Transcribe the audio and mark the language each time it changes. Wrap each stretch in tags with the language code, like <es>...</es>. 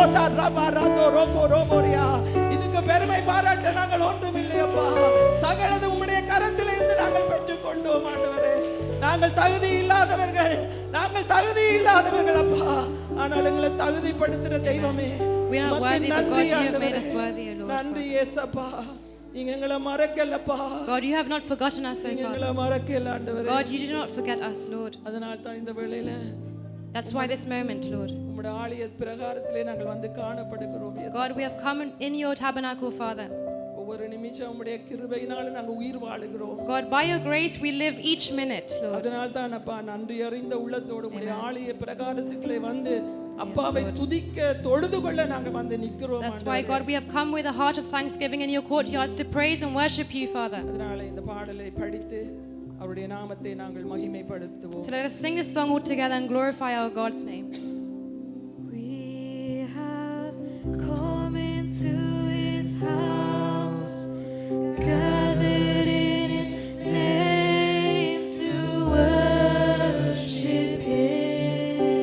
<ta>Other ரபாரந்தோ ரோகோ ரோபோரியா. இதுக்கு பெருமை பாராட்ட நாங்கள் ஒன்றும் இல்லையப்பா. சகலது உம்முடைய கரத்திலிருந்து நாங்கள் பெற்றுக்கொண்டோம் ஆண்டவரே. நாங்கள் தகுதி இல்லாதவர்கள், நாங்கள் தகுதி இல்லாதவர்கள் அப்பா. ஆனால் எங்களை தகுதிப்படுத்துகிற தெய்வமே,</ta> <en>We are not worthy, but God, you have made us worthy, O Lord.</en> <ta>நன்றி இயேசப்பா. நீங்க எங்களை மறக்கலப்பா.</ta> <en>God, you have not forgotten us, O</en> <ta>நீங்க எங்களை</ta> <en>Father.</en> <ta>மறக்கல ஆண்டவரே.</ta> <en>God, you did not forget us, Lord.</en> <ta>அதனால தான் இந்த வேளையில</ta> <en>That's why this moment, Lord.</en> <ta>உம்முடைய ஆலய பிரகாரத்திலே நாங்கள் வந்து காணப்படுகிறோம்.</ta> <en>God, we have come in your tabernacle, Father.</en> <ta>ஒவ்வொரு நிமிஷம் உம்முடைய கிருபையினால நாங்கள் உயிர் வாழுகிறோம்.</ta> <en>God, by your grace we live each minute, Lord.</en> <ta>அதனால தான் அப்பா நன்றி அறிந்த உள்ளத்தோடு உம்முடைய ஆலய பிரகாரத்துக்குள்ளே வந்து அப்பாவை துதிக்க தொழுது கொள்ள நாங்கள் வந்து நிக்கிறோம்.</ta> <en>That's why, God, we have come with a heart of thanksgiving in your courtyards to praise and worship you, Father.</en> <ta>அதனால இந்த பாடலை படித்து அவருடைய நாமத்தை நாங்கள் மகிமைப்படுத்துவோம்.</ta> <en>So let us sing this song all together and glorify our God's name. We have come into his house, gathered in his name to worship him.</en>